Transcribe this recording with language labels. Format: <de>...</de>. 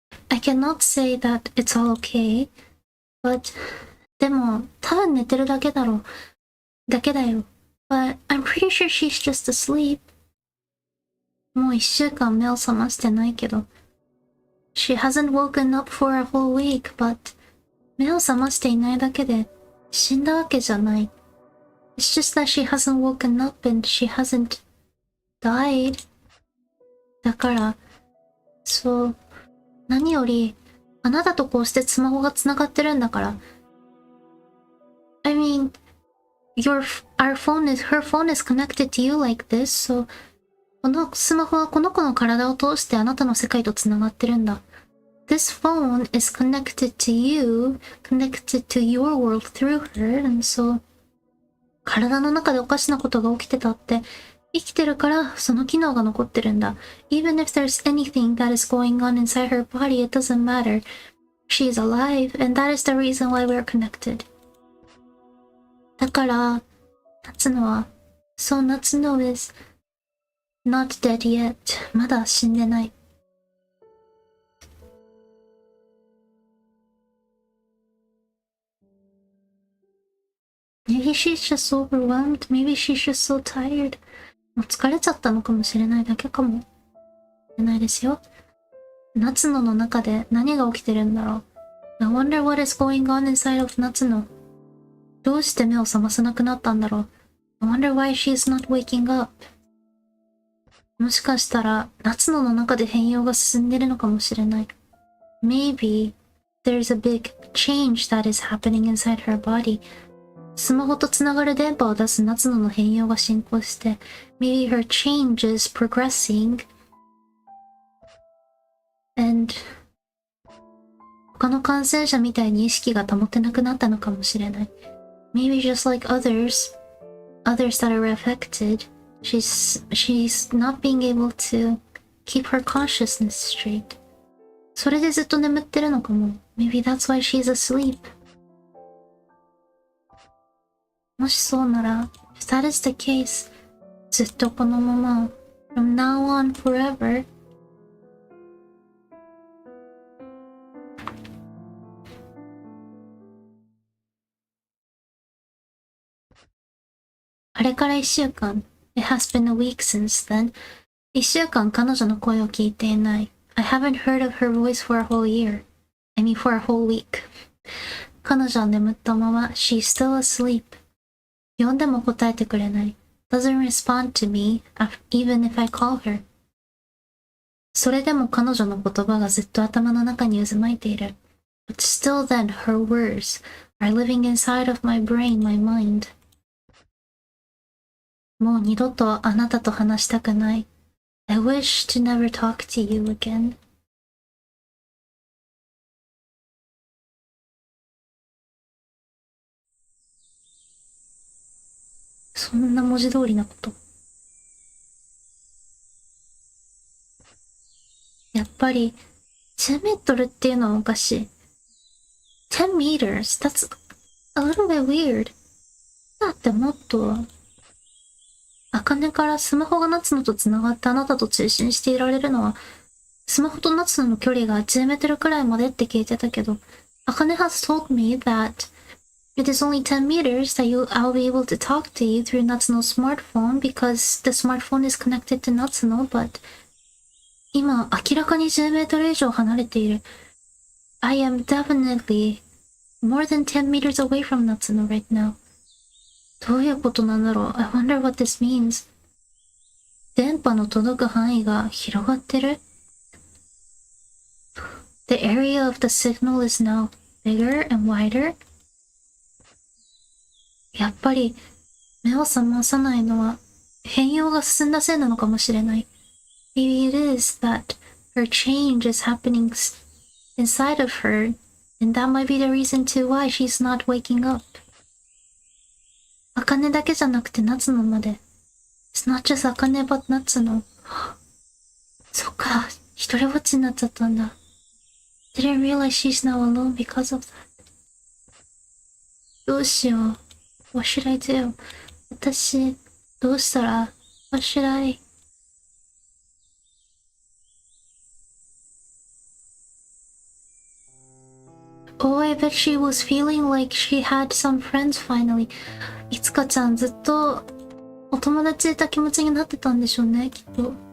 <en>I cannot say that it's all okay, but</en> <ja>でも、多分寝てるだけだろ。だけだよ。</ja> <en>But I'm pretty sure she's just asleep.</en> <ja>もう一週間目を覚ましてないけど。</ja> <en>She hasn't woken up for a whole week, but</en> <ja>目を覚ましていないだけで死んだわけじゃない。</ja> <en>It's just that she hasn't woken up and she hasn't died.</en> <ja>だから、そう、何より、あなたとこうしてスマホが繋がってるんだから。</ja> <en>I mean, her phone is connected to you like this, so</en> <ja>このスマホはこの子の体を通してあなたの世界と繋がってるんだ。</ja> <en>This phone is connected to you, connected to your world through her, and so</en> <ja>体の中でおかしなことが起きてたって生きてるからその機能が残ってるんだ。</ja> <en>Even if there's anything that is going on inside her body, it doesn't matter. She's alive, and that is the reason why we're connected.</en> <ja>だから、Natsuno は、そう</ja> <en>Natsuno is not dead yet.</en> <ja>まだ死んでない。</ja> <en>Maybe she's just overwhelmed. Maybe she's just so tired.</en> <ja>もう疲れちゃったのかもしれないだけかもしれないですよ。 Natsunoの中で何が起きてるんだろう。</ja> <en>I wonder what is going on inside of Natsuno.</en> <ja>どうして目を覚まさなくなったんだろう。</ja> <en>I wonder why she's not waking up.</en> <ja>もしかしたらNatsunoの中で変容が進んでるのかもしれない。</ja> <en>Maybe there's a big change that is happening inside her body.</en> <ja>スマホとつながる電波を出すNatsunoの変容が進行して、</ja> <en>Maybe her change is progressing, and</en> <ja>他の感染者みたいに意識が保てなくなったのかもしれない。</ja> <en>Maybe just like others that are affected, she's not being able to keep her consciousness straight.</en> <ja>それでずっと眠ってるのかも。</ja> <en>Maybe that's why she's asleep.</en> <ja>もしそうなら、</ja> <en>if that is the case,</en> <ja>ずっとこのまま、</ja> <en>from now on forever,</en> <ja>あれから一週間、</ja> <en>it has been a week since then.</en> <ja>一週間彼女の声を聞いていない。</ja> <en>I haven't heard of her voice for a whole year. I mean for a whole week.</en> <ja>彼女は眠ったまま、</ja> <en>she's still asleep.</en> <ja>呼んでも答えてくれない。</ja> <en>Doesn't respond to me, even if I call her.</en> <ja>それでも彼女の言葉がずっと頭の中に渦巻いている。</ja> <en>But still then, her words are living inside of my brain, my mind.</en> <ja>もう二度とあなたと話したくない。</ja> <en>I wish to never talk to you again.</en> <ja>そんな文字通りなこと。ぱり10メートルっていうのはおかしい。</ja> <en>10 meters? That's a little bit weird.</en> <ja>だってもっと、茜からスマホが夏野と繋がってあなたと通信していられるのは、スマホと夏野の距離が10メートルくらいまでって聞いてたけど、茜</ja> <en>has told me that it is only 10 meters that I'll be able to talk to you through Natsuno's smartphone because the smartphone is connected to Natsuno, but</en> <ja>今明らかに10メートル以上離れている。</ja> <en>I am definitely more than 10 meters away from Natsuno right now.</en> <ja>どういうことなんだろう ?</ja> <en>I wonder what this means.</en> <ja>電波の届く範囲が広がってる ?</ja> <en>The area of the signal is now bigger and wider.</en> <ja>やっぱり目を覚まさないのは変容が進んだせいなのかもしれない。</ja> <en>Maybe it is that her change is happening inside of her, and that might be the reason too why she's not waking up.</en> <ja>茜だけじゃなくて夏野まで。</ja> <en>It's not just 茜 but 夏野。</en> <ja>そっか、一人ぼっちになっちゃったんだ。</ja> <en>Didn't realize she's now alone because of that.</en> <ja>どうしよう。</ja> <en>What should I do?</en> <ja>私、どうしたら</ja> <en>What should I? Oh, I bet she was feeling like she had some friends finally.</en> <ja>いつかちゃんずっとお友達いた気持ちになってたんでしょうね、きっと。</ja>